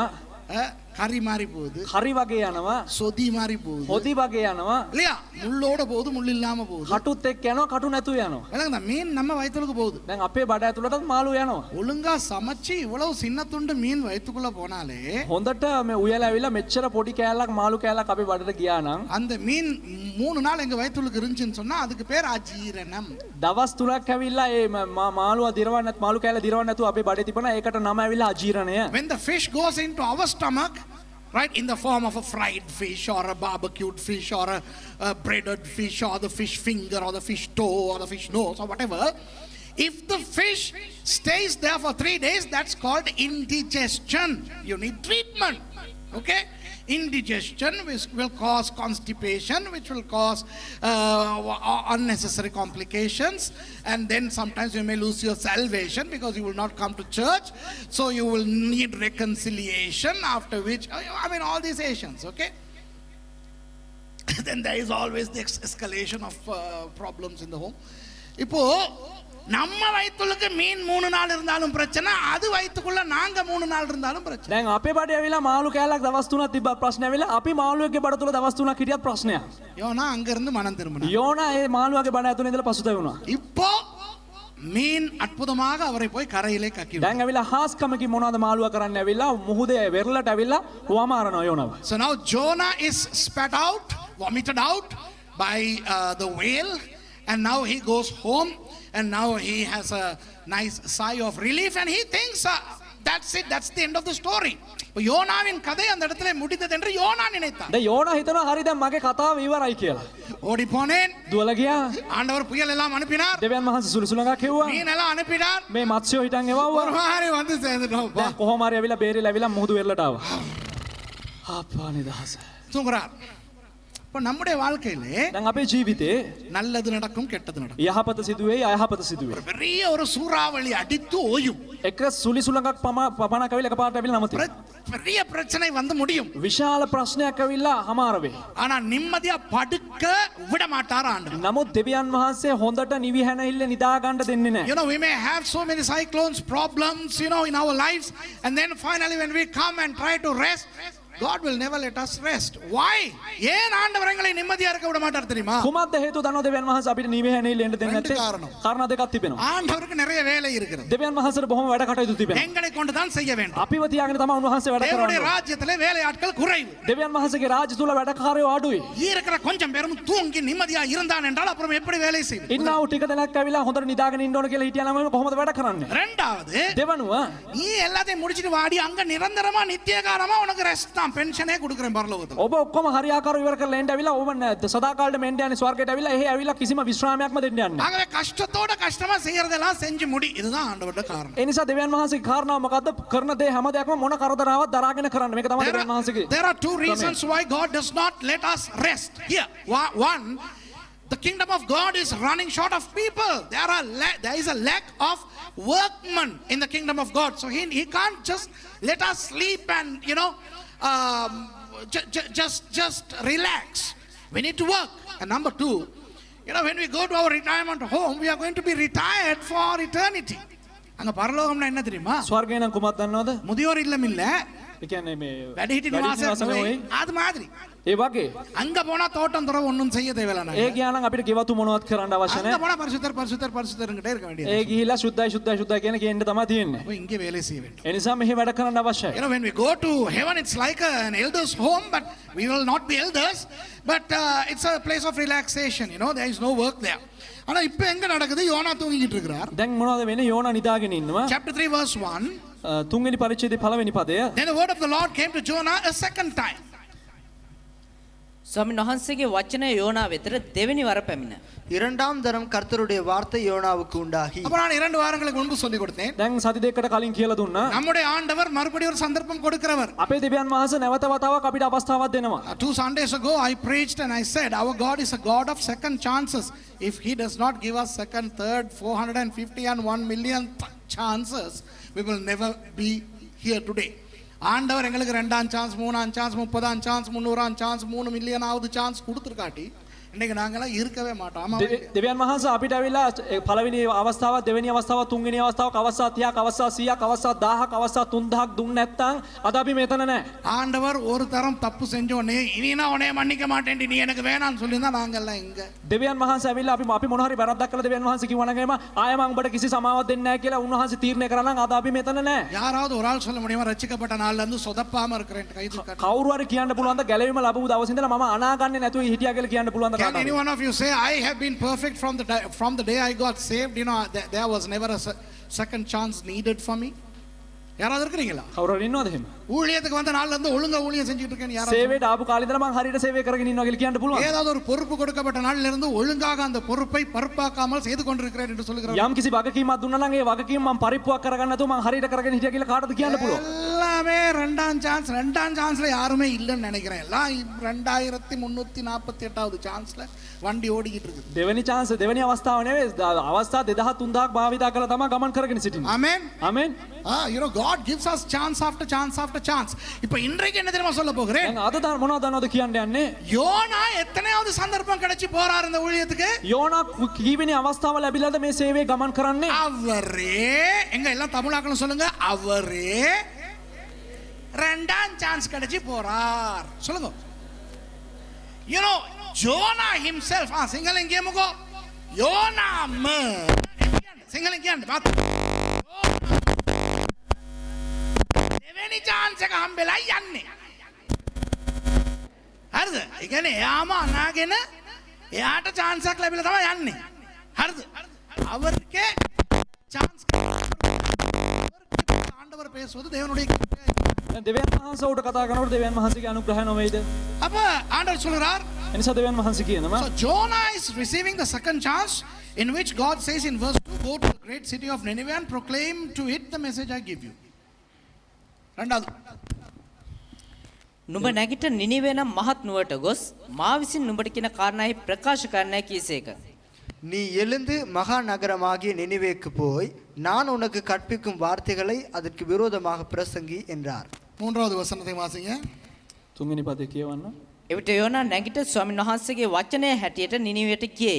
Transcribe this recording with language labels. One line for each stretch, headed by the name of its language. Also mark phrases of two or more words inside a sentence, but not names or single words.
Tamil: கறி மாறி போகுது,
Sinhala: හරි වගේ යනවා,
Tamil: சொதி மாறி போகுது,
Sinhala: හොදි වගේ යනවා,
Tamil: இல்லையா? முள்ளோட போகுது, முள் இல்லாம போகுது.
Sinhala: කටුත් එක්ක යනවා, කටු නැතුව යනවා.
Tamil: விளங்குதா? மீன் நம்ம வயிற்றுக்கு போகுது.
Sinhala: දැන් අපේ බඩ ඇතුළටත් මාළුව යනවා.
Tamil: ஒழுங்கா சமைச்சு இவ்வளவு சின்ன துண்டு மீன் வயிற்றுக்குள்ள போனாலே
Sinhala: හොඳට මේ උයලා ඇවිල්ලා මෙච්චර පොඩි කෑල්ලක් මාළු කෑල්ලක් අපේ බඩට ගියා නම්
Tamil: அந்த மீன் 3 நாள் எங்க வயிற்றுக்கு இருந்துச்சுன்னு சொன்னா அதுக்கு பேர் அஜீரணம்.
Sinhala: දවස් 3ක් ඇවිල්ලා ඒ මාළුව දිරවන්න මාළු කෑල්ල දිරවන්න නැතුව අපේ බඩේ තිබුණා. ඒකට නම ඇවිල්ලා අජීර්ණය.
English: When the fish goes into our stomach, right, in the form of a fried fish or a barbecued fish or a breaded fish or the fish finger or the fish toe or the fish nose or whatever, if the fish stays there for 3 days, that's called indigestion. You need treatment. Okay? Indigestion which will cause constipation, which will cause unnecessary complications, and then sometimes you may lose your salvation because you will not come to church, so you will need reconciliation, after which I mean all these Asians. Okay. Then there is always the escalation of problems in the home.
Tamil: இப்போ நம்ம வயிற்றுக்கு மீன் 3 நாள் இருந்தாலும் பிரச்சனை, அது வயிற்றுக்குள்ள நாங்க 3 நாள் இருந்தாலும் பிரச்சனை.
Sinhala: දැන් අපේ බඩේ ඇවිල්ලා මාළු කෑල්ලක් දවස් 3ක් තිබ්බ ප්‍රශ්න ඇවිල්ලා අපි මාළුවෙක්ගේ බඩ තුල දවස් 3ක් හිටියත් ප්‍රශ්නයක්.
Tamil: யோனா அங்க இருந்து மனம் திரும்பினார்.
Sinhala: යෝනා ඒ මාළුවගේ බඩ ඇතුලේ ඉඳලා පසුතැවුණා.
Tamil: இப்போ மீன் அற்புதமாக அவரை போய் கரையிலே கக்கி விட்டது.
Sinhala: දැන් ඇවිල්ලා හාස්කමකින් මොනවද මාළුව කරන්න ඇවිල්ලා මුහුදේ වෙරළට ඇවිල්ලා වමාරනවා යෝනාව.
English: So now Jonah is spat out, vomited out by the whale, and now he goes home. And now he has a nice sigh of relief and he thinks that's it, that's the end of the story.
Tamil: யோனாவின் கதை அந்த இடத்துல முடிந்தது என்று யோனா நினைத்தான்.
Sinhala: දැන් යෝනා හිතනවා හරි දැන් මගේ කතාව ඉවරයි කියලා.
Tamil: ஓடி போனேன்,
Sinhala: දුවලා ගියා.
Tamil: ஆண்டவர் புயல் எல்லாம் அனுப்பினார்,
Sinhala: දෙවියන් වහන්සේ සුළුසුලඟක් හෙව්වා.
Tamil: மீன் எல்லாம் அனுப்பினார்,
Sinhala: මේ මත්ස්‍යෝ හිටන් එවවුවා.
Tamil: ஒரு மாதிரி வந்து சேர்ந்துட்டோம்.
Sinhala: දැන් කොහොම හරි ඇවිල්ලා බේරිලා ඇවිල්ලා මුහුදු වෙරළට ආවා. අප්පා නිදහස.
Tamil: தூங்குறார். இப்போ நம்முடைய வாழ்க்கையிலே
Sinhala: දැන් අපේ ජීවිතේ
Tamil: நல்லது நடக்கும், கெட்டது நடக்கும்.
Sinhala: යහපත සිදුවේ, අයහපත සිදුවේ.
Tamil: பெரிய ஒரு சூறாவளி அடித்து ஓயும்,
Sinhala: එක සුලිසුලඟක් පමණක් ඇවිල්ලා එකපාරට ඇවිල්ලා නවතිනවා.
Tamil: பெரிய பிரச்சனை வந்து முடியும்.
Sinhala: විශාල ප්‍රශ්නයක් ඇවිල්ලා හමාර වේ.
Tamil: ஆனா நிம்மதியா படுக்க விட மாட்டார் ஆண்டவர்.
Sinhala: නමුත් දෙවියන් වහන්සේ හොඳට නිවිහැනහිල්ල නිදා ගන්න දෙන්නේ නැහැ.
English: You know, we may have so many cyclones, problems, you know, in our lives, and then finally when we come and try to rest, God will never let us rest. Why?
Tamil: ஏன் ஆண்டவர் எங்களை நிம்மதியா இருக்க விட மாட்டார் தெரியுமா?
Sinhala: කුමක්ද හේතුව දන්නවද දෙවියන් වහන්සේ අපිට නිවෙහැනේ ඉල්ලෙන්න දෙන්නේ
Tamil: ரெண்டு
Sinhala: නැත්තේ?
Tamil: காரணம்.
Sinhala: කාරණා දෙකක් තිබෙනවා.
Tamil: ஆண்டவருக்கு நிறைய வேலை இருக்கிறது.
Sinhala: දෙවියන් වහන්සේට බොහොම වැඩ කටයුතු තිබෙනවා.
Tamil: எங்களை கொண்டு தான் செய்ய வேண்டும்.
Sinhala: අපිව තියාගෙන තමයි උන්වහන්සේ වැඩ
Tamil: தேவனுடைய
Sinhala: කරන්නේ.
Tamil: ராஜ்யத்திலே வேலையாட்கள் குறைவு.
Sinhala: දෙවියන් වහන්සේගේ රාජ්‍ය තුල වැඩකාරයෝ අඩුයි.
Tamil: இருக்கிற கொஞ்சம் பேரும் தூங்கி நிம்மதியா இருந்தான் என்றால் அப்புறம் எப்படி வேலை செய்வது?
Sinhala: ඉන්නව ටික දෙනෙක් ඇවිල්ලා හොඳට නිදාගෙන ඉන්න ඕන කියලා හිටියා නම් කොහොමද වැඩ කරන්නේ?
Tamil: ரெண்டாவது
Sinhala: දෙවනුව
Tamil: நீ எல்லாத்தையும் முடிச்சிட்டு வாடி அங்க நிரந்தரமா நித்தியகாலமா உனக்கு ரெஸ்ட் தான் பென்ஷனே கொடுக்கிறேன் பரலோகத்துல.
Sinhala: ඔබ ඔක්කොම හරියාකාරව ඉවර කරලා එන්න ඇවිල්ලා ඔබ සදාකාලට මෙන්න යන්නේ ස්වර්ගයට ඇවිල්ලා එහෙ ඇවිල්ලා කිසිම විශ්‍රාමයක්ම දෙන්න යන්නේ.
Tamil: ஆகவே கஷ்டத்தோட கஷ்டமா செய்யறதெல்லாம் செஞ்சு முடி. இதுதான் ஆண்டவருடைய காரணம்.
Sinhala: ඒ නිසා දෙවියන් වහන්සේගේ කාරණාව මොකද්ද? කරන දේ හැම දෙයක්ම මොන කරදරාවක් දරාගෙන කරන්න. මේක තමයි දෙවියන් වහන්සේගේ.
English: There are two reasons why God does not let us rest. Here, one, the kingdom of God is running short of people. There is a lack of workmen in the kingdom of God. So he can't just let us sleep and just relax. We need to work. And number two, when we go to our retirement home, we are going to be retired for eternity.
Tamil: அங்க பரலோகம்னா என்ன தெரியுமா?
Sinhala: ස්වර්ගය නම් කුමක්ද දන්නවද?
Tamil: முதியோர் இல்லம் இல்ல,
Sinhala: ඒ කියන්නේ මේ වැඩිහිටි නිවාසයක් නෙවෙයි.
Tamil: அது மாதிரி
Sinhala: ඒ වගේ
Tamil: அங்க போனா தோட்டம் துறவு ஒண்ணும் செய்ய தேவையில்லை.
Sinhala: ඒ ගියා නම් අපිට ගෙවතු මොනවත් කරන්න අවශ්‍ය
Tamil: அங்க
Sinhala: නැහැ.
Tamil: போனா பரிசுத்தர் பரிசுத்தர் பரிசுத்தர்ங்கிட்டே இருக்க வேண்டியது.
Sinhala: ඒ ගිහිලා සුද්ධයි සුද්ධයි සුද්ධයි කියන කියන්න තමයි තියෙන්නේ.
Tamil: அப்ப இங்கே வேலை செய்ய வேண்டும்.
Sinhala: ඒ නිසා මෙහි වැඩ කරන්න අවශ්‍යයි.
English: When we go to heaven, it's like an elder's home, but we will not be elders, but it's a place of relaxation. There is no work there.
Tamil: ஆனா இப்ப எங்க நடக்குது? யோனா தூங்கிட்டு இருக்கிறார்.
Sinhala: දැන් මොනවද වෙන්නේ? යෝනා නිදාගෙන ඉන්නවා.
English: Chapter 3 verse 1.
Sinhala: තුන්වෙනි පරිච්ඡේදයේ පළවෙනි පදය.
English: Then the word of the Lord came to Jonah a second time.
Sinhala: ස්වාමීන් වහන්සේගේ වචනය යෝනා වෙතට දෙවෙනි වර පැමිණ.
Tamil: இரண்டாம் தரம் கர்த்தருடைய வார்த்தை யோனாவுக்கு உண்டாகி. அப்ப நான் 2 வாரங்களுக்கு முன்பு சொல்லி கொடுத்தேன்.
Sinhala: දැන් සති දෙකකට කලින් කියලා දුන්නා.
Tamil: நம்முடைய ஆண்டவர் மறுபடியும் ஒரு சந்தர்ப்பம் கொடுக்கிறவர்.
Sinhala: අපේ දෙවියන් වහන්සේ නැවත වතාවක් අපිට අවස්ථාවක් දෙනවා.
English: 2 Sundays ago I preached and I said our God is a God of second chances. If he does not give us second, third, 450 and 1 million chances, we will never be here today.
Tamil: ஆண்டவர் எங்களுக்கு 2ஆம் சான்ஸ், 3ஆம் சான்ஸ், 30ஆம் சான்ஸ், 300ஆம் சான்ஸ், 3
English: millionth chance
Tamil: கொடுத்துருக்காட்டி இன்னைக்கு நாங்களாம் இருக்கவே மாட்டோம்.
Sinhala: දෙවියන් වහන්සේ අපිට ඇවිල්ලා පළවෙනි අවස්ථාව, දෙවෙනි අවස්ථාව, තුන්වෙනි අවස්ථාව, අවස්ථා 30ක්, අවස්ථා 100ක්, අවස්ථා 1000ක්, අවස්ථා 3000ක් දුන්න නැත්නම් අද අපි මෙතන නැහැ.
Tamil: ஆண்டவர் ஒரு தரம் தப்பு செஞ்சோனே இனி நான் உன்னை மன்னிக்க மாட்டேன், நீ எனக்கு வேணாம்னு சொல்லியிருந்தா நாங்கெல்லாம் எங்க?
Sinhala: දෙවියන් වහන්සේ ඇවිල්ලා අපි මොන හරි වැරද්දක් කළා දෙවියන් වහන්සේ කිව්වා නම් ආයෙ මම උඹට කිසි සමාවක් දෙන්නේ නැහැ කියලා උන්වහන්සේ තීරණය කරා නම් අද අපි මෙතන නැහැ.
Tamil: யாராவது ஒரு ஆள் சொல்ல முடியுமா ரட்சிக்கப்பட்ட நாள்ல இருந்து சொதப்பாம இருக்கிறேன் கை தூக்க?
Sinhala: කවුරු හරි කියන්න පුළුවන්ද ගැලවීම ලැබුව දවසේ ඉඳලා මම අනාගන්නේ නැතුව හිටියා කියලා කියන්න පුළුවන්ද?
English: Can any one of you say I have been perfect from the day I got saved? There was never a second chance needed for me.
Tamil: யாராவது இருக்கீங்களா?
Sinhala: කවුරු හරි ඉන්නවද එහෙම?
Tamil: ஊழியத்துக்கு வந்த நாள்ல இருந்து ஒழுங்கா ஊழியம் செஞ்சுட்டு இருக்கேன் யாராவது?
Sinhala: සේවයට ආපු කාලේ ඉඳලා මම හරියට සේවය කරගෙන ඉන්නවා කියලා කියන්න පුළුවන්.
Tamil: ஏதாவது ஒரு பொறுப்பு கொடுக்கப்பட்ட நாள்ல இருந்து ஒழுங்காக அந்த பொறுப்பை பருப்பாக்காமல் செய்து கொண்டிருக்கிறேன் என்று சொல்லுகிறார்.
Sinhala: යම් කිසි වගකීමක් දුන්නා නම් ඒ වගකීම මම පරිප්පුවක් කරගන්න නැතුව මම හරියට කරගෙන හිටියා කියලා කාටද කියන්න පුළුවන්?
Tamil: எல்லாமே 2ஆம் சான்ஸ்ல யாருமே இல்லைன்னு நினைக்கிறேன். எல்லாம் 2348வது சான்ஸ்ல வண்டி ஓடிக்கிட்டு இருக்குது.
Sinhala: දෙවෙනි chance දෙවෙනි අවස්ථාව නෙවෙයි අවස්ථා 2000 3000ක් භාවිතා කරලා තමයි ගමන් කරගෙන සිටින්නේ.
English: Amen. Amen. God gives us chance after chance after chance.
Tamil: இப்போ இன்றைக்கு என்ன தெரியுமா சொல்ல போகிறேன்?
Sinhala: දැන් අද මොනවද දන්නවද කියන්න යන්නේ?
Tamil: யோனா எத்தனையாவது சந்தர்ப்பம் கிடைச்சு போறார் இந்த ஊழியத்துக்கு?
Sinhala: යෝනා කීවෙනි අවස්ථාව ලැබිලාද මේ සේවය ගමන් කරන්නේ?
Tamil: அவரே எங்க எல்லாம் தமிழாக்களும் சொல்லுங்க, அவரே 2ஆம் சான்ஸ் கிடைச்சு போறார். சொல்லுங்க.
English: Jonah himself,
Sinhala: සිංහලෙන් කියමුකෝ. යෝනාම සිංහලෙන් කියන්න මාත්. දෙවෙනි chance එක හම්බෙලා යන්නේ. හරිද? ඒ කියන්නේ එයාම අනාගෙන එයාට chance එකක් ලැබිලා තමයි යන්නේ. හරිද?
Tamil: அவருக்கே chance ஆண்டவர் பேசுவது தேவனுடைய
Sinhala: දෙවියන් වහන්සේ උට කතා කරනකොට දෙවියන් වහන්සේගේ අනුග්‍රහය නොවේද?
Tamil: அப்ப ஆண்டவர் சொல்றார்.
Sinhala: එනිසා දෙවියන් වහන්සේ කියනවා.
English: So Jonah is receiving the second chance in which God says in verse 2, go to the great city of Nineveh and proclaim to it the message I give you.
Tamil: ரெண்டாவது
Sinhala: නුඹ නැගිට නිනිවේ නම් මහත් නුවරට ගොස් මා විසින් නුඹට කියන කාරණායි ප්‍රකාශ කරන්නයි කීසේක.
Tamil: நீ எழுந்து மகா நகரமாகிய நினிவேக்கு போய் நான் உனக்கு கற்பிக்கும் வார்த்தைகளை அதற்கு விரோதமாக பிரசங்கி என்றார். மூன்றாவது வசனத்தை வாசிங்க.
Sinhala: තුන්වෙනි පදේ කියවන්න. එවිට යෝනා නැගිට ස්වාමීන් වහන්සේගේ වචනය හැටියට නිනිවේට ගියේය.